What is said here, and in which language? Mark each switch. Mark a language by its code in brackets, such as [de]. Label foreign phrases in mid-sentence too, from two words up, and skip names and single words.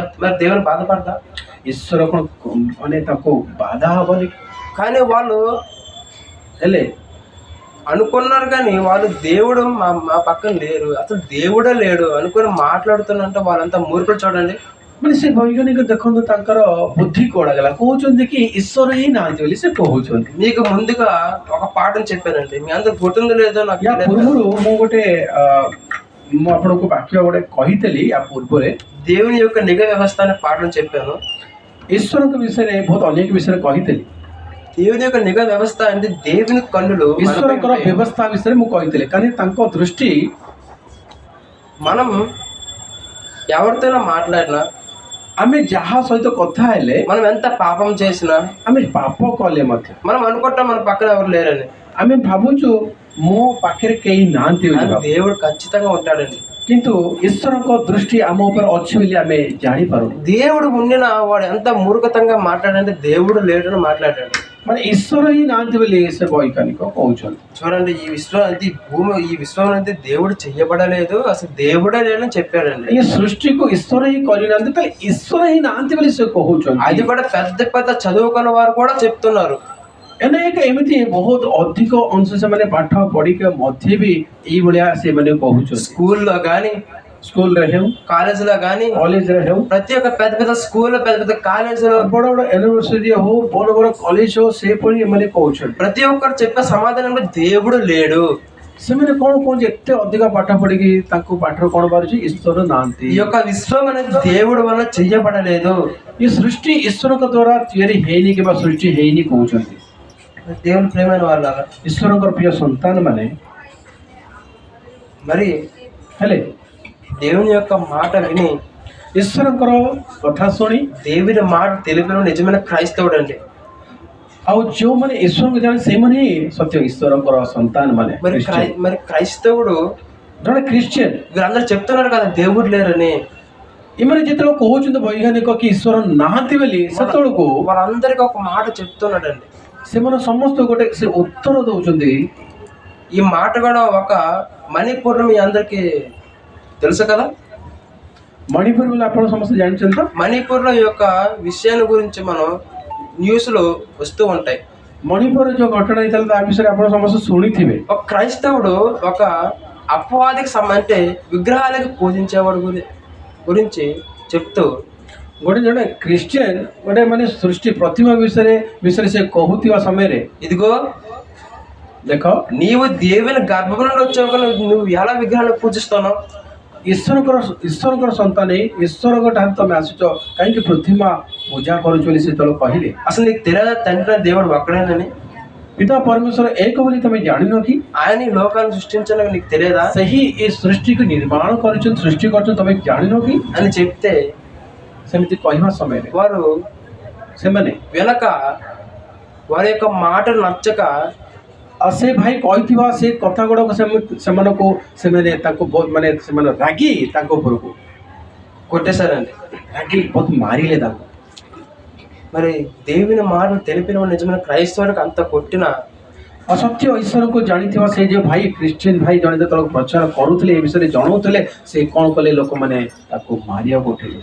[te] మరి దేవుని బాధపడ్డా? [or] ଈଶ୍ୱର କଣ ମାନେ ତାକୁ ବାଧା ହବନି? [te] కానీ వాళ్ళు [or] ହେଲେ [te] అనుకున్నారు కానీ వాళ్ళు దేవుడు మా పక్కన లేరు, అసలు దేవుడే లేడు అనుకుని మాట్లాడుతున్నంటే వాళ్ళంతా మూర్ఖులు చూడండి. [or] ମାନେ ସେ ବୈଜ୍ଞାନିକ ଦେଖନ୍ତୁ ତାଙ୍କର ବୁଦ୍ଧି କୁଆଡ଼େ ଗଲା, କହୁଛନ୍ତି କି ଈଶ୍ୱର ହିଁ ନାହାନ୍ତି ବୋଲି ସେ କହୁଛନ୍ତି। [te] మీకు ముందుగా ఒక పాఠం చెప్పానండి, మీ అందరు గుర్తుందో లేదో నాకు [or] ୟା [te] తెలియదు. [or] ପୂର୍ବରୁ ମୁଁ ଆପଣଙ୍କୁ ବାକ୍ୟ ଗୋଟେ କହିଥିଲି। ୟା ପୂର୍ବରେ [te] దేవుని యొక్క నిఘా వ్యవస్థ అనే పాఠం చెప్పాను. [or] ଈଶ୍ୱରଙ୍କ ବିଷୟରେ ବହୁତ ଅନେକ ବିଷୟରେ କହିଥିଲି। [te] దేవుని యొక్క నిఘా వ్యవస్థ అంటే దేవుని కన్నులు [or] ଈଶ୍ୱରଙ୍କର ବ୍ୟବସ୍ଥା ବିଷୟରେ ମୁଁ କହିଥିଲି, కానీ ତାଙ୍କ ଦୃଷ୍ଟି [te] మనం ఎవరితోనో మాట్లాడినా, [or] ଆମେ ଯାହା ସହିତ କଥା ହେଲେ, [te] మనం ఎంత పాపం చేసినా, [or] ଆମେ ପାପ କଲେ ମଧ୍ୟ [te] మనం అనుకుంటాం మన పక్కన ఎవరు లేరని. [or] ଆମେ ଭାବୁଛୁ ମୋ ପାଖରେ କେହି ନାହାନ୍ତି ବୋଲି [te] కానీ [or] ଭାବୁ। [te] దేవుడు ఖచ్చితంగా ఉంటాడండి. [or] କିନ୍ତୁ ଈଶ୍ୱରଙ୍କ ଦୃଷ୍ଟି ଆମ ଉପରେ ଅଛି ବୋଲି ଆମେ ଜାଣିପାରୁନୁ। [te] దేవుడు ఉండిన వాడు ఎంత మూర్ఖతంగా మాట్లాడంటే దేవుడు లేడని మాట్లాడాడు. [or] ମାନେ ଈଶ୍ୱର ହିଁ ନାହାନ୍ତି ବୋଲି ସେ ବୈଜ୍ଞାନିକ କହୁଛନ୍ତି। [te] చూడండి, ఈ విశ్వం అనేది ఈ విశ్వం అనేది దేవుడు చెయ్యబడలేదు, అసలు దేవుడే లేడని చెప్పాడండి. [or] ଏ ସୃଷ୍ଟିକୁ ଈଶ୍ୱର ହିଁ କରିନାହାନ୍ତି, ତାହେଲେ ଈଶ୍ୱର ହିଁ ନାହାନ୍ତି ବୋଲି ସେ କହୁଛନ୍ତି। [te] అది కూడా పెద్ద పెద్ద చదువుకున్న వారు కూడా చెప్తున్నారు. [or] ଅନେକ ଏମିତି ବହୁତ ଅଧିକ ଅଂଶ ସେମାନେ ପାଠ ପଢିକି ମଧ୍ୟ ବି ଏଇଭଳିଆ ସେମାନେ କହୁଛନ୍ତି। [te] స్కూల్లో కానీ, [or] ସ୍କୁଲରେ ହେଉ, [te] కాలేజీలో కానీ, [or] କଲେଜରେ ହେଉ, [te] ప్రతి ఒక్క పెద్ద పెద్ద స్కూల్, పెద్ద పెద్ద కాలేజీలో, [or] ବଡ ବଡ ୟୁନିଭର୍ସିଟି ହଉ, ବଡ ବଡ କଲେଜ ହଉ, ସେପରି ଏମାନେ କହୁଛନ୍ତି। [te] ప్రతి ఒక్కరు చెప్పే సమాధానంలో దేవుడు లేడు. [or] ସେମାନେ କଣ କହୁଛି, ଏତେ ଅଧିକ ପାଠ ପଢିକି ତାଙ୍କୁ ପାଠର କଣ ବାହାରୁଛି, ଈଶ୍ୱର ନାହାନ୍ତି। [te] ఈ యొక్క విశ్వం అనేది దేవుడు వల్ల చెయ్యబడలేదు. [or] ଏ ସୃଷ୍ଟି ଈଶ୍ୱରଙ୍କ ଦ୍ୱାରା ତିଆରି ହେଇନି କିମ୍ବା ସୃଷ୍ଟି ହେଇନି କହୁଛନ୍ତି। [te] దేవుని ప్రేమైన వాళ్ళారా, [or] ଈଶ୍ୱରଙ୍କର ପ୍ରିୟ ସନ୍ତାନ ମାନେ [te] మరి [or] ହେଲେ [te] దేవుని యొక్క మాట విని, [or] ଈଶ୍ୱରଙ୍କର କଥା ଶୁଣି [te] దేవుని మాట తెలిపిన నిజమైన క్రైస్తవుడు అండి. [or] ଆଉ ଯେଉଁମାନେ ଈଶ୍ୱରଙ୍କୁ ଜାଣେ ସେମାନେ ହିଁ ସତ୍ୟ ଈଶ୍ୱରଙ୍କର ସନ୍ତାନ ମାନେ। [te] మరి క్రైస్తవుడు [or] ଜଣେ ଖ୍ରୀଷ୍ଟିଆନ, [te] వీళ్ళందరూ చెప్తున్నారు కదా దేవుడు లేరని, [or] ଏମାନେ ଯେତେବେଳେ କହୁଛନ୍ତି ବୈଜ୍ଞାନିକ କି ଈଶ୍ୱର ନାହାନ୍ତି ବୋଲି, ସେତେବେଳକୁ [te] వాళ్ళందరికీ ఒక మాట చెప్తున్నాడండి. [or] ସେମାନେ ସମସ୍ତେ ଗୋଟେ ସେ ଉତ୍ତର ଦଉଛନ୍ତି। [te] ఈ మాట కూడా ఒక మణిపూర్ మీ అందరికి తెలుసు కదా. [or] ମଣିପୁର ବୋଲି ଆପଣ ସମସ୍ତେ ଜାଣିଛନ୍ତି ତ? [te] మణిపూర్లో ఈ యొక్క విషయాన్ని గురించి మనం న్యూస్లో వస్తూ ఉంటాయి. [or] ମଣିପୁରରେ ଯୋଉ ଘଟଣା ହେଇଥିଲା ତା ବିଷୟରେ ଆପଣ ସମସ୍ତେ ଶୁଣିଥିବେ। [te] ఒక క్రైస్తవుడు ఒక అపవాదికి అంటే విగ్రహాలకు పూజించేవాడు గురించి చెప్తూ, [or] ଗୋଟେ ଜଣେ ଖ୍ରୀଷ୍ଟିଆନ ଗୋଟେ ମାନେ ସୃଷ୍ଟି ପ୍ରତିମା ବିଷୟରେ ସେ କହୁଥିବା ସମୟରେ, [te] ఇదిగో [or] ଦେଖ [te] నీవు దేవుని గర్భం నుండి వచ్చావు కానీ నువ్వు ఎలా విగ్రహాలను పూజిస్తావు? [or] ଈଶ୍ୱରଙ୍କର ସନ୍ତାନ ଈଶ୍ୱରଙ୍କ ଠାରୁ ତମେ ଆସୁଛ, କାହିଁକି ପ୍ରତିମା ପୂଜା କରୁଛ ବୋଲି ସେତେବେଳେ କହିଲେ। [te] అసలు నీకు తెలియదా తండ్రి దేవుడు ఒక్కడేనని? [or] ପିତା ପରମେଶ୍ୱର ଏକ ବୋଲି ତମେ ଜାଣିନ କି? [te] ఆయన ఈ లోకాన్ని సృష్టించాలని నీకు తెలియదా [or] ସେହି ଏ ସୃଷ୍ଟିକୁ ନିର୍ମାଣ କରିଛନ୍ତି, ସୃଷ୍ଟି କରିଛନ୍ତି, ତମେ ଜାଣିନ କି? [te] అని చెప్తే [or] ସେମିତି କହିବା ସମୟରେ [te] వారు [or] ସେମାନେ [te] వినక వారి యొక్క మాట నచ్చక [or] ଆଉ ସେ ଭାଇ କହିଥିବା ସେ କଥା ଗୁଡ଼ାକ ସେମାନଙ୍କୁ ସେମାନେ ତାଙ୍କୁ ବହୁତ ମାନେ ସେମାନେ ରାଗି ତାଙ୍କ ଉପରକୁ [te] కొట్టేశారండి. [or] ରାଗି ବହୁତ ମାରିଲେ ତାଙ୍କୁ। [te] మరి దేవుని మాటలు తెలిపిన నిజమైన క్రైస్తవుడికి అంత కొట్టిన [or] ଅସତ୍ୟ ଈଶ୍ୱରକୁ ଜାଣିଥିବା ସେ ଯେଉଁ ଭାଇ ଖ୍ରୀଷ୍ଟିଆନ ଭାଇ ଜଣେ ଯେତେବେଳେ ପ୍ରଚାର କରୁଥିଲେ ଏ ବିଷୟରେ ଜଣାଉଥିଲେ ସେ କ'ଣ କଲେ ଲୋକମାନେ ତାକୁ ମାରିବାକୁ ଉଠିଲେ।